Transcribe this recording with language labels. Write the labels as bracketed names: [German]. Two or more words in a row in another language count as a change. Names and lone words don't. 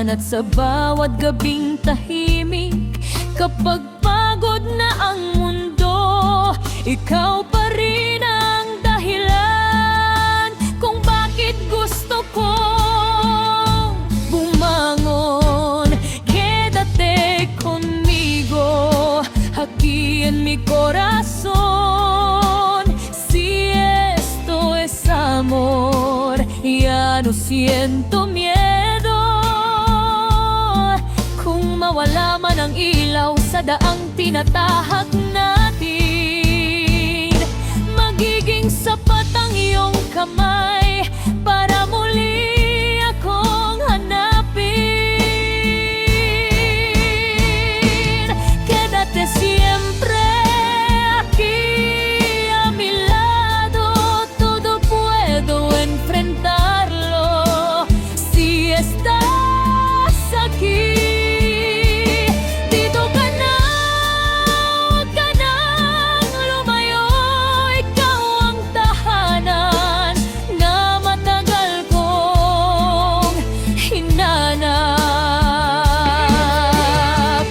[Filipino] At sa bawat gabing tahimik, kapag pagod na ang mundo, ikaw pa rin ang dahilan kung bakit gusto kong bumangon. [Spanish] Quédate conmigo aquí en mi corazón. Si esto es amor, ya no siento miedo. [Filipino] Kung mawala man ang ilaw sa daang tinatahak natin, magiging sapat ang iyong kamay para muli akong hanapin. [Spanish] Quédate siempre aquí a mi lado, todo puedo enfrentarlo. Si estás aquí, [Filipino] dito ka na, huwag ka nang lumayo. Ikaw ang tahanan na matagal kong hinanap.